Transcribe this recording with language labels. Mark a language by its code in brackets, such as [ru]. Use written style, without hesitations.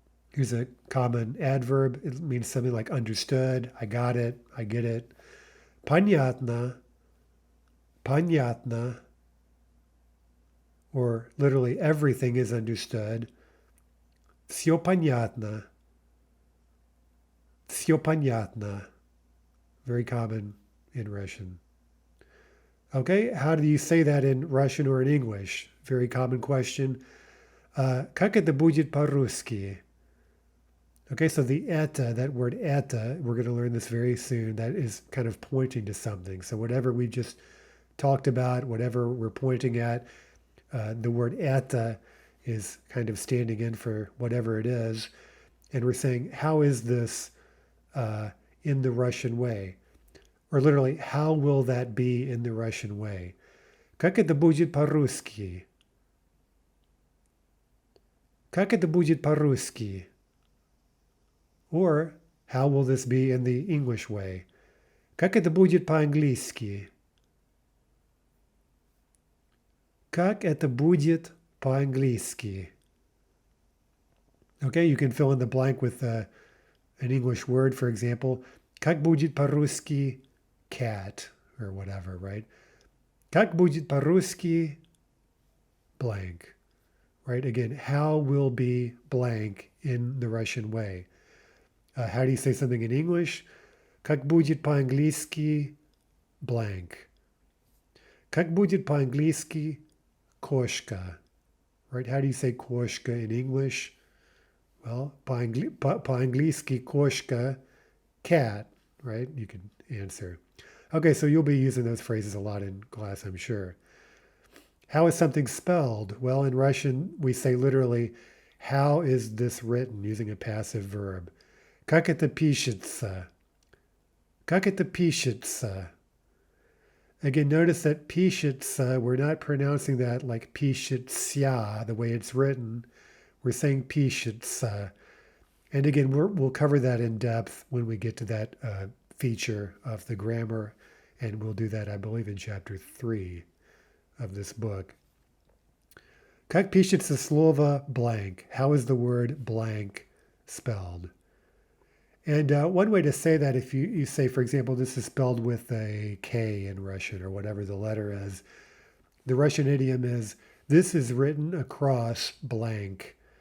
[en] Here's a common adverb. It means something like understood, I got it, I get it. [ru] Понятно, понятно, [en] or literally everything is understood. [ru] Все понятно, все понятно. [en] Very common in Russian. Okay, how do you say that in Russian or in English? Very common question. [ru] Как это будет по-русски? [en] Okay, so the eta, that word eta, we're going to learn this very soon. That is kind of pointing to something. So whatever we just talked about, whatever we're pointing at, the word eta is kind of standing in for whatever it is. And we're saying, how is this in the Russian way? Or literally, how will that be in the Russian way? [ru] Как это будет по-русски? Как это будет по-русски? [en] Or, how will this be in the English way? [ru] Как это будет по-английски? Как это будет по-английски? [en] Okay, you can fill in the blank with an English word, for example. [ru] Как будет по-русски cat, or whatever, right? Как будет по-русски blank, right? [en] Again, how will be blank in the Russian way? How do you say something in English? [ru] Как будет по-английски blank? Как будет по-английски кошка? [en] Right? How do you say кошка in English? Well, [ru] по-английски кошка, [en] cat, right? You can answer. Okay, so you'll be using those phrases a lot in class, I'm sure. How is something spelled? Well, in Russian, we say literally, how is this written, using a passive verb. [ru] Как это пишется? Как это пишется? [en] Again, notice that пишется, we're not pronouncing that like пишется, the way it's written. We're saying пишется. And again, we'll cover that in depth when we get to that feature of the grammar. And we'll do that, I believe, in chapter 3 of this book. [ru] Как пишется слово blank? [en] How is the word blank spelled? And one way to say that, if you say, for example, this is spelled with a K in Russian or whatever the letter is, the Russian idiom is, this is written across blank.